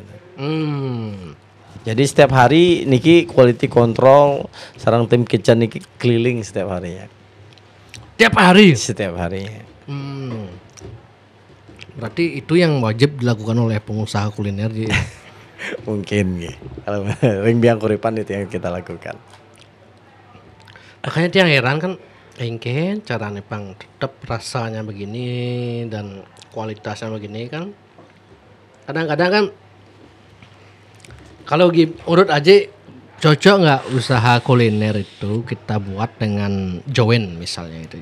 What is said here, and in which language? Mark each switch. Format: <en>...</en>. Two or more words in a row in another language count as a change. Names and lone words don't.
<id>Jadi setiap hari Niki quality control sarang tim kitchen Niki keliling setiap harinya. Tiap hari? Setiap harinya. Berarti itu yang wajib dilakukan oleh pengusaha kuliner. Mungkin ya. Kalau ring biang kuripan itu yang kita lakukan. Makanya dia heran kan, engken caranya Bang tetap rasanya begini dan kualitasnya begini kan. Kadang-kadang kan kalau urut aja cocok nggak usaha kuliner itu kita buat dengan join misalnya itu.</id>